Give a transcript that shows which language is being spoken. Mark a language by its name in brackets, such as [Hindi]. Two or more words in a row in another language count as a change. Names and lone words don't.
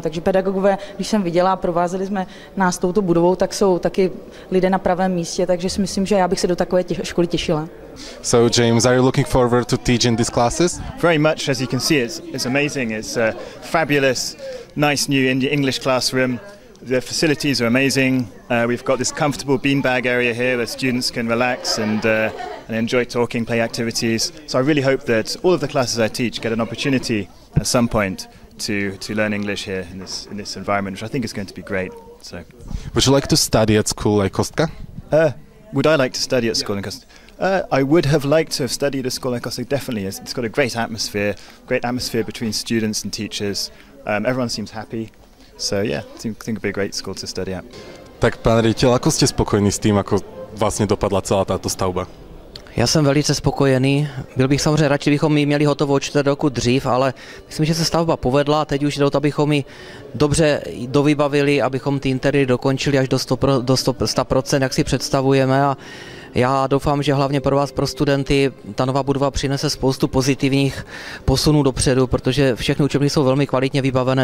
[Czech] Takže pedagogové, když jsem viděla, provázeli jsme nás touto budovou, tak jsou taky lidé na pravém místě, takže si myslím, že já bych se do takové školy těšila. [English] So James, are you looking forward to teaching these classes? Very much, as you can see, it's amazing. It's a fabulous, nice new English classroom. The facilities are amazing. We've got this comfortable beanbag area here where students can relax and enjoy talking, play activities. So I really hope that all of the classes I teach get an opportunity at some point to learn English here in this environment, which I think is going to be great. So, would you like to study at school like Kostka? Would I like to study at school in Kostka? I would have liked to have studied at school in Kostka, definitely. It's got a great atmosphere between students and teachers. Everyone seems happy. So yeah, I think it'd be a great school to study at. [Slovak] Tak pán riaditeľ, ako ste spokojní s tým, ako vlastne dopadla celá táto stavba? [Czech] Já jsem velice spokojený. Byl bych samozřejmě radši, bychom ji měli hotovou 4 roku dřív, ale myslím, že se stavba povedla. Teď už jde o to, abychom ji dobře dovybavili, abychom ty interiéry dokončili až do 100%, jak si představujeme. A já doufám, že hlavně pro vás, pro studenty, ta nová budova přinese spoustu pozitivních posunů dopředu, protože všechny učebny jsou velmi kvalitně vybavené.